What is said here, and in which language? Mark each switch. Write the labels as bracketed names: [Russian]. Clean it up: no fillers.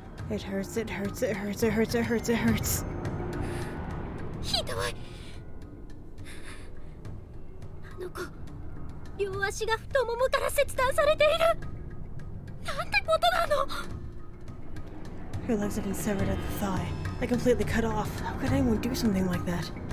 [English] It hurts, it hurts, it hurts, it hurts, it hurts, it hurts. [Japanese] ひどい。あの子、両足が太ももから切断されている。なんてことなの。 [English] Her legs have been severed at the thigh, like completely cut off. How could anyone do something like that?